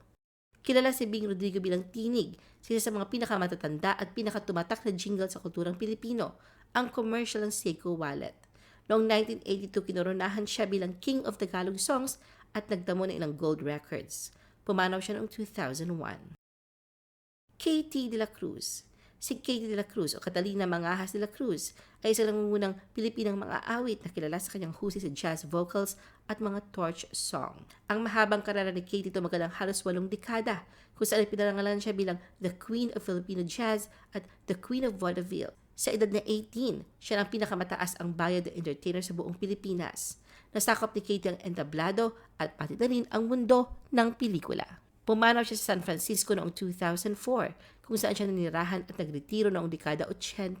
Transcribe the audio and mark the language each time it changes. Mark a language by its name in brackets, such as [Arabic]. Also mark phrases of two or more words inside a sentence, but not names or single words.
[Filipino] Kilala si Bing Rodrigo bilang tinig, isa sa mga pinakamatatanda at pinakatumatak na jingle sa kulturang Pilipino, ang commercial ng Seiko Wallet. Noong 1982, kinoronahan siya bilang [English] King of Tagalog Songs [Filipino] at nagdamo ng ilang [English] gold records. [Filipino] Pumanaw siya noong 2001. KT De La Cruz. Si KT De La Cruz o Catalina Mangahas De La Cruz ay isang nangungunang Pilipinang mga awit na kilala sa kanyang husay sa [English] jazz vocals [Filipino] at mga [English] torch song. [Filipino] Ang mahabang karera ni KT tumagal ang halos 8 dekada, kung saan pinarangalan siya bilang [English] The Queen of Filipino Jazz [Filipino] at [English] The Queen of Vaudeville. [Filipino] Sa edad na 18, siya ang pinakamataas ang bayad na entertainer sa buong Pilipinas. Nasakop ni KT ang entablado at pati na rin ang mundo ng pelikula. Pumanaw siya sa San Francisco noong 2004, kung saan siya nanirahan at nagretiro noong dekada 80.